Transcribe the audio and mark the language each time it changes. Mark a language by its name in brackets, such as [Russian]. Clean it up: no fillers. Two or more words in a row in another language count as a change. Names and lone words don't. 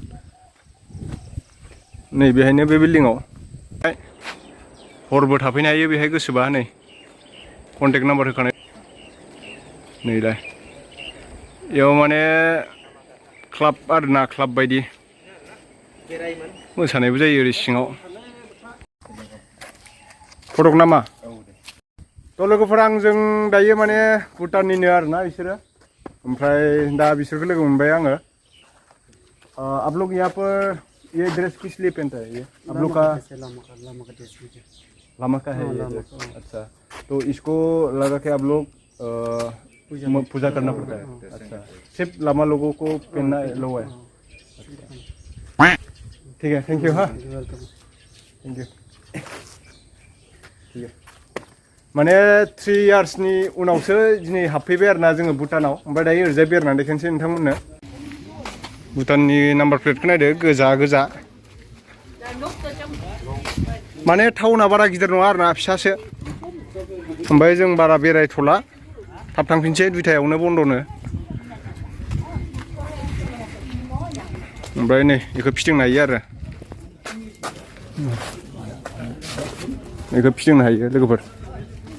[Bodo] नैबेहायनो बे बिल्डिङाव हरबो थाफैनो हायो बेहाय गोसोबा नै कन्टेक्ट नाम्बार होखानाय नैलाय बेयाव माने क्लाब आरोना क्लाब बायदि मोसानायबो जायो ओरै सिङाव फटक नामा थ' लोगोफोर आंजों दायो माने भुटाननिनो आरोना बिसोरो ओमफ्राय दा बिसोरखौ लोगो मोनबाय आङो [Hindi] आप लोग यहाँ पर ये ड्रेस किस लिए पहनता है ये आप लोग का लामा का है ये अच्छा तो इसको लगा के आप लोग पूजा करना पड़ता है अच्छा सिर्फ लामा लोगों को पहनना लो है ठीक है [English] thank you [Bodo] हाँ [English] thank you [Hindi] ठीक है [Bodo] माने 3 इयार्सनि उनावसो दिनै हाबफैबाय आरोना जोङो भुटानाव ओमफ्राय दायो ओरैजाय बेरायनानै देखायनोसै नोंथांमोननो भुटाननि नाम्बार प्लेटखौ नायदो गोजा माने टाउना बारा गिदिर नङा आरोना फिसासो ओमफ्राय जों बारा बेरायथ'ला थाब थांफिनसै 2टायावनो बन्द'नो ओमफ्राय नै बेखौ फिदिंनो हायो आरो बेखौ फिदिंनो हायो लोगोफोर